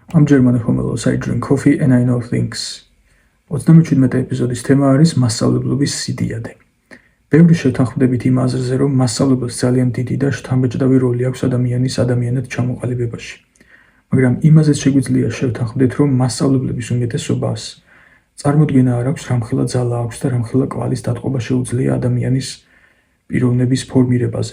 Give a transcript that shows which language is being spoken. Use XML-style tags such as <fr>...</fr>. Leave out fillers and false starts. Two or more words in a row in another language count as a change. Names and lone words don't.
<en>German homelos I drink coffee and I know things.</en> <ka>37 ეპიზოდის თემა არის მასწავლებლობის სიდიადე. ბევრი შეთანხმდებით იმ აზრზე, რომ მასწავლებელს ძალიან დიდი და შთამბეჭდავი როლი აქვს ადამიანად ჩამოყალიბებაში. მაგრამ იმაზეც შეგვიძლია შევთანხმდეთ, რომ მასწავლებლების უმეტესობას წარმოდგენა არ აქვს, რამხელა ძალა აქვს და რამხელა კვალის დატყობა შეუძლია ადამიანის პიროვნების ფორმირებაზე.</ka>